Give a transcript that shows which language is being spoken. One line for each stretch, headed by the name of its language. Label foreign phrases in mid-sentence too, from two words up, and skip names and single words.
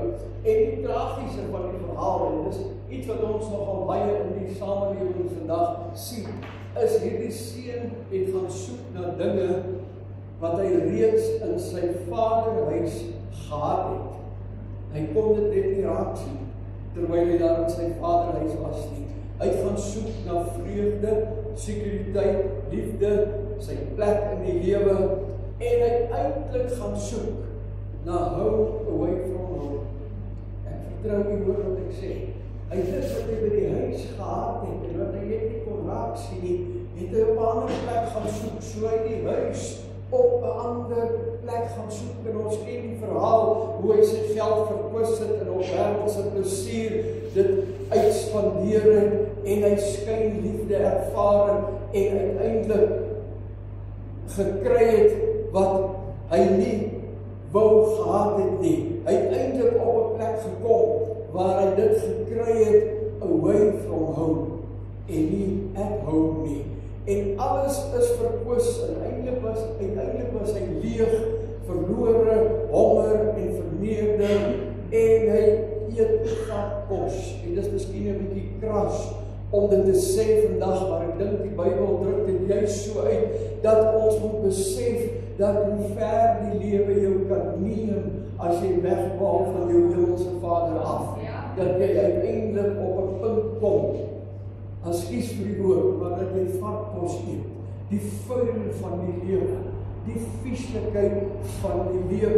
Afrikaans: En die tragiese van die verhaal, en dis iets wat ons nogal baie in die samelewing vandag sien, is hierdie seun het gaan soek na dinge wat hy reeds in sy vaderhuis gehad het. Hy kon dit net nie raak sien, terwyl hy daar in sy vaderhuis was nie. Hy het gaan soek na vreugde, sekuriteit, liefde, sy plek in die lewe, en hy eintlik gaan soek na
English: home away from home.
Afrikaans: Ek vertrou U hoor wat ek sê. Hy het dit wat hy by die huis gehad het, en wat hy net nie kon raak sien nie, het hy op 'n ander plek gaan soek, so hy die huis op 'n ander plek gaan soek. En ons ken die verhaal, hoe hy sy geld verkwis het en op wêreldse plesier dit uitspandeer het, en hy skyn liefde ervaar en uiteindelik gekry het wat hy nie wou gehad het nie. Hy het eintlik op 'n plek gekom waar hy dit gekry het
English: away from home
Afrikaans: en nie
English: at home
Afrikaans: nie. En alles is verkwis en uiteindelik was hy leeg, verlore, honger en verneder, en hy eet gatkos. En dis miskien 'n bietjie kras om dit te sê vandag, maar ek dink die Bybel druk dit juist so uit, dat ons moet besef dat hoe ver die lewe jou kan neem as jy wegval van jou hemelse Vader af, dat jy uiteindelik op 'n punt kom, ekskuus vir die woord, maar dat jy varkkos eet, die vuil van die lewe, die vieslikheid van die lewe.